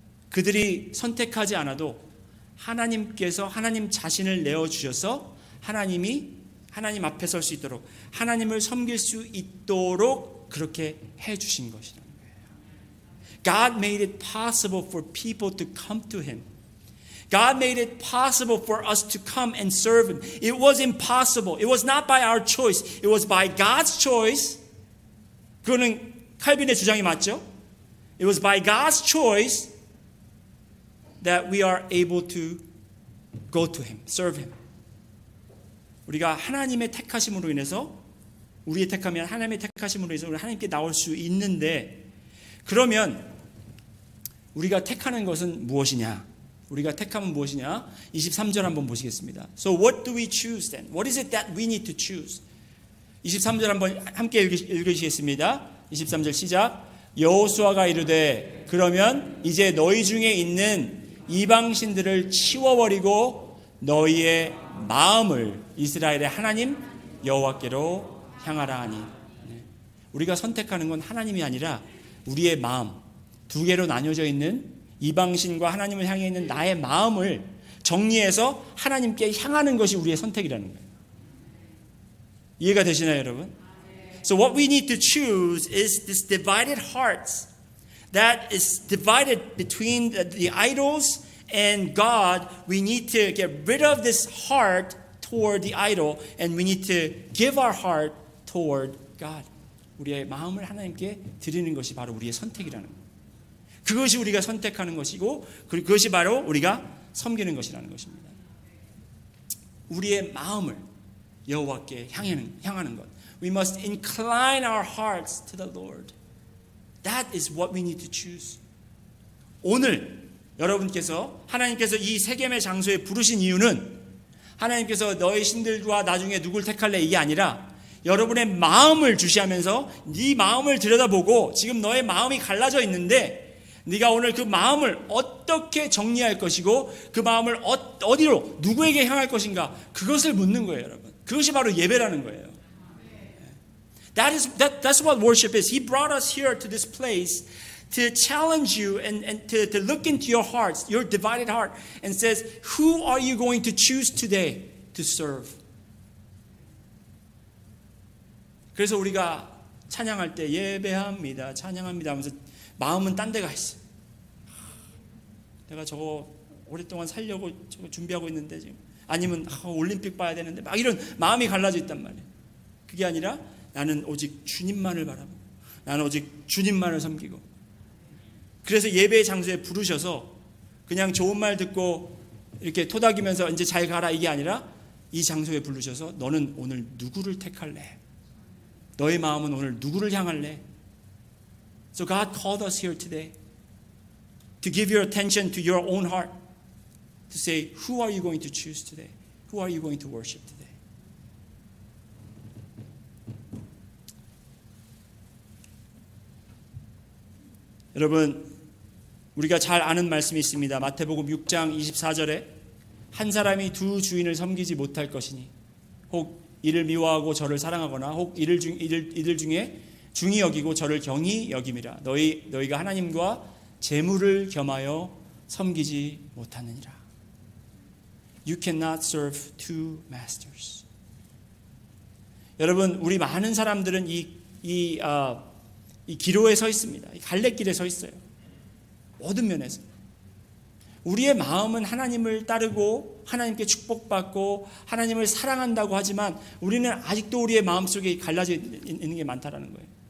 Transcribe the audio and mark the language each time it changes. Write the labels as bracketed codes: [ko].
[ko] 그들이 선택하지 않아도 하나님께서 하나님 자신을 내어 주셔서 하나님이 하나님 앞에 설 수 있도록 하나님을 섬길 수 있도록 그렇게 해 주신 것이라는 거예요. [en] God made it possible for people to come to Him. God made it possible for us to come and serve Him. It was impossible. It was not by our choice. It was by God's choice. [ko] 그거는 칼빈의 주장이 맞죠? [en] It was by God's choice that we are able to go to Him, serve Him. [ko] 우리가 하나님의 택하심으로 인해서 우리의 택함이 하나님의 택하심으로 인해서 우리 하나님께 나올 수 있는데 그러면 우리가 택하는 것은 무엇이냐? 우리가 택함은 무엇이냐? 23절 한번 보시겠습니다. [en] So what do we choose then? What is it that we need to choose? [ko] 23절 한번 함께 읽으시겠습니다. 23절 시작. 여호수아가 이르되 그러면 이제 너희 중에 있는 이방신들을 치워버리고 너희의 마음을 이스라엘의 하나님 여호와께로 향하라 하니. 우리가 선택하는 건 하나님이 아니라 우리의 마음, 두 개로 나뉘어져 있는 이방신과 하나님을 향해 있는 나의 마음을 정리해서 하나님께 향하는 것이 우리의 선택이라는 거예요. 이해가 되시나요, 여러분? [en] So what we need to choose is this divided hearts that is divided between the idols and God. We need to get rid of this heart toward the idol and we need to give our heart toward God. [ko] 우리의 마음을 하나님께 드리는 것이 바로 우리의 선택이라는 거예요. 그것이 우리가 선택하는 것이고 그것이 바로 우리가 섬기는 것이라는 것입니다. 우리의 마음을 여호와께 향하는 것. [en] We must incline our hearts to the Lord. That is what we need to choose. [ko] 오늘 여러분께서 하나님께서 이 세겜의 장소에 부르신 이유는 하나님께서 너희 신들과 나중에 누굴 택할래 이게 아니라 여러분의 마음을 주시하면서 네 마음을 들여다보고 지금 너의 마음이 갈라져 있는데 네가 오늘 그 마음을 어떻게 정리할 것이고 그 마음을 어디로 누구에게 향할 것인가 그것을 묻는 거예요, 여러분. 그것이 바로 예배라는 거예요. [en] That's what worship is. He brought us here to this place to challenge you and to look into your hearts, your divided heart, and says, who are you going to choose today to serve? [ko] 그래서 우리가 찬양할 때 예배합니다, 찬양합니다 하면서 마음은 딴 데 가 있어요. 내가 저거 오랫동안 살려고 저거 준비하고 있는데 지금 아니면 올림픽 봐야 되는데 막 이런 마음이 갈라져 있단 말이에요. 그게 아니라 나는 오직 주님만을 바라보고 나는 오직 주님만을 섬기고 그래서 예배의 장소에 부르셔서 그냥 좋은 말 듣고 이렇게 토닥이면서 이제 잘 가라 이게 아니라 이 장소에 부르셔서 너는 오늘 누구를 택할래? 너의 마음은 오늘 누구를 향할래? [en] So God called us here today to give your attention to your own heart, to say, who are you going to choose today? Who are you going to worship today? [ko] 여러분, 우리가 잘 아는 말씀이 있습니다. 마태복음 6장 24절에 한 사람이 두 주인을 섬기지 못할 것이니 혹 이를 미워하고 저를 사랑하거나 혹 이들 중에 중히 여기고 저를 경히 여김이라. 너희가 하나님과 재물을 겸하여 섬기지 못하느니라. [en] You cannot serve two masters. [ko] 여러분, 우리 많은 사람들은 이 기로에 서 있습니다. 이 갈래길에 서 있어요. 모든 면에서. 우리의 마음은 하나님을 따르고 하나님께 축복받고 하나님을 사랑한다고 하지만 우리는 아직도 우리의 마음속에 갈라져 있는 게 많다라는 거예요.